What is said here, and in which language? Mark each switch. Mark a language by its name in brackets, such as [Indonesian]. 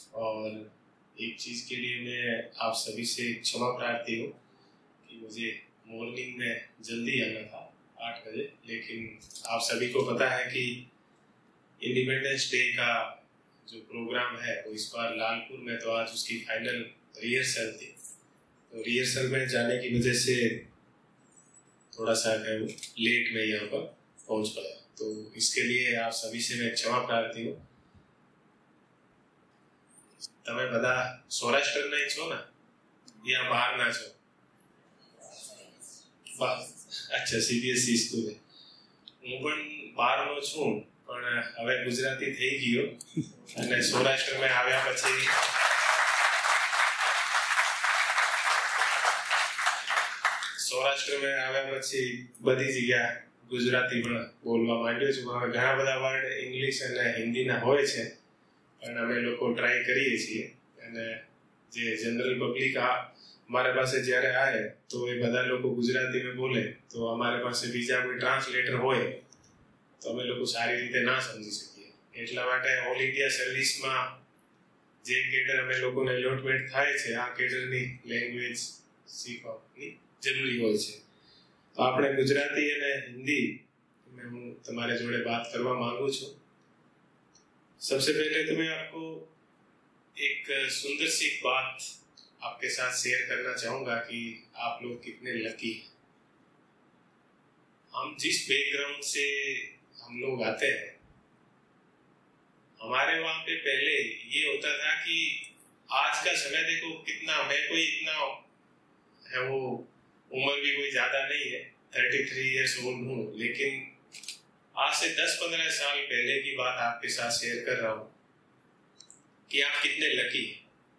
[Hindi] और एक चीज़ के लिए मैं आप सभी से क्षमा प्रार्थी हूँ कि मुझे मॉर्निंग में जल्दी आना था 8 बजे, लेकिन आप सभी को पता है कि इंडिपेंडेंस डे का जो प्रोग्राम है वो इस बार लालपुर में, तो आज उसकी फाइनल रिहर्सल थी। तो रिहर्सल में जाने की वजह से थोड़ा सा है वो लेट में यहाँ पर पहुँच पाया, तो इसके लिए आप सभी से मैं क्षमा प्रार्थी हूँ। [Gujarati] તમે બધા સૌરાષ્ટ્રના છો ને या બહારના છો? અચ્છા, સીબીએસઈ સ્કૂલ. હું પણ બહારનો છું, પણ હવે ગુજરાતી થઈ ગયો અને સૌરાષ્ટ્રમાં આવ્યા પછી બધી જગ્યા ગુજરાતી પણ બોલવા માંડ્યો છું. હવે ઘણા બધા વર્ડ ઇંગ્લિશ અને હિન્દીના હોય છે, પણ અમે લોકો ટ્રાય કરીએ છીએ. અને જે જનરલ પબ્લિક અમારે પાસે જ્યારે આવે તો એ બધા લોકો ગુજરાતીમાં બોલે, તો અમારે પાસે બીજા કોઈ ટ્રાન્સલેટર હોય તો અમે લોકો સારી રીતે ના સમજી શકીએ. એટલા માટે ઓલ ઇન્ડિયા સર્વિસમાં જે કેડર અમે લોકોને એલોટમેન્ટ થાય છે, આ કેડરની લેંગ્વેજ શીખવાની જરૂરી હોય છે. તો આપણે ગુજરાતી અને હિન્દી હું તમારે જોડે વાત કરવા માંગુ છું. [Hindi] सबसे पहले तो मैं आपको एक सुंदर सी बात आपके साथ शेयर करना चाहूंगा कि आप लोग कितने लकी हैं। हम जिस बैकग्राउंड से हम लोग आते हैं, हमारे वहां पे पहले ये होता था कि आज का समय देखो कितना, मैं कोई इतना है वो उम्र भी कोई ज्यादा नहीं है, 33 ईयर्स ओल्ड हूँ, लेकिन आज से 10-15 साल पहले की बात आपके साथ शेयर कर रहा हूं कि आप कितने लकी हैं।